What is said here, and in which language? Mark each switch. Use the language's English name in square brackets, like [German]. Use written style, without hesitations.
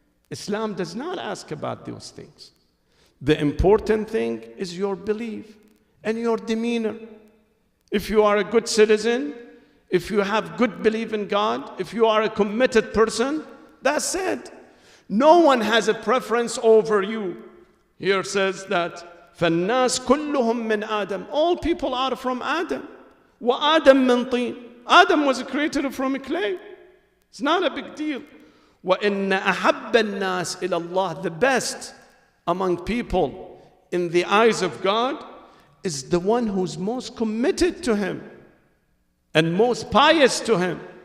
[English] Islam does not ask about those things. The important thing is your belief and your demeanor. If you are a good citizen, if you have good belief in God, if you are a committed person, that's it. No one has a preference over you. Here says that [Arabic] فَالنَّاسْ كُلُّهُم مِّنْ آدَمَ. [English] All people are from Adam. [Arabic] وَآدَمْ مِّن طِينٍ. [English] Adam was created from a clay. It's not a big deal. [Arabic] وَإِنَّ أَحَبَّ النَّاسِ إِلَى اللَّهِ. [English] The best among people in the eyes of God is the one who's most committed to Him and most pious to Him.